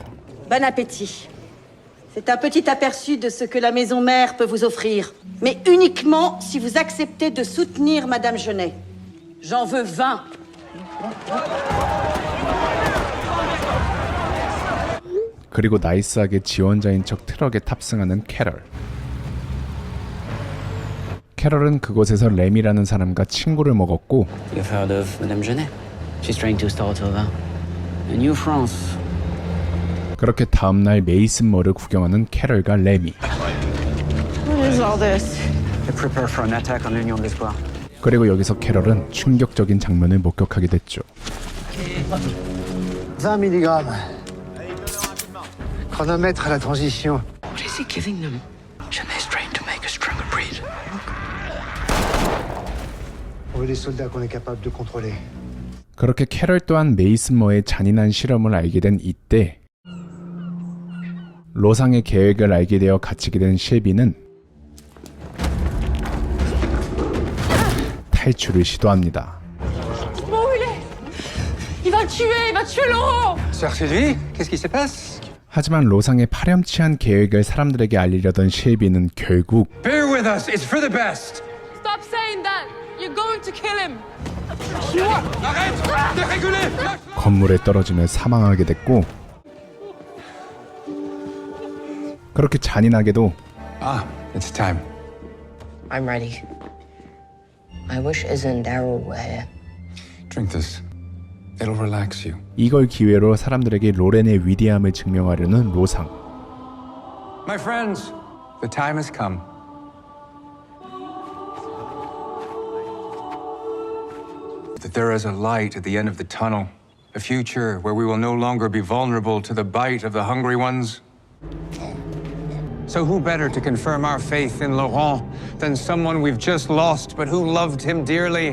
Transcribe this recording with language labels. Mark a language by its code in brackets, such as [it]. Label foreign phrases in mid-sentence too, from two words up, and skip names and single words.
[fr] Bon appétit. C'est un petit aperçu de ce que la maison mère peut vous offrir, mais uniquement si vous acceptez de soutenir Madame Genet. J'en veux 20. [ko] 그리고 나이스하게 지원자인 척 트럭에 탑승하는 캐럴. 캐럴은 그곳에서 램이라는 사람과 친구를 먹었고 [en] You've heard of Madame Genet? She's trying to start over. A new France. [ko] 그렇게 다음날 메이슨머를 구경하는 캐럴과 램이. [en] What is all this? They prepare for an attack on l'Union de l'Espoir. [ko] 그리고 여기서 캐럴은 충격적인 장면을 목격하게 됐죠. [fr] 20 mg. Chronomètre à la transition. [en] What is he giving them? Genet's trying to make a stronger breed. [fr] On veut des soldats qu'on est capable de contrôler. [ko] 그렇게 캐럴 또한 메이슨머의 잔인한 실험을 알게 된 이때 로상의 계획을 알게 되어 갇히게 된 실비는 탈출을 시도합니다. [fr] Il va le tuer, il va tuer Laurent. Sœur Sylvie, qu'est-ce qui se passe? [ko] 하지만 로상의 파렴치한 계획을 사람들에게 알리려던 실비는 결국 [en] Bear with us, it's for the best. Stop saying that. You're going to kill him. [ko] 건물에 떨어지며 사망하게 됐고, 그렇게 잔인하게도 [en] Ah, it's time. I'm ready. My wish isn't Daryl way. Drink this. It'll relax you. [ko] 이걸 기회로 사람들에게 로렌의 위대함을 증명하려는 로상. [en] My friends, the time has come. That there is a light at the end of the tunnel, a future where we will no longer be vulnerable to the bite of the hungry ones. So who better to confirm our faith in Laurent than someone we've just lost but who loved him dearly?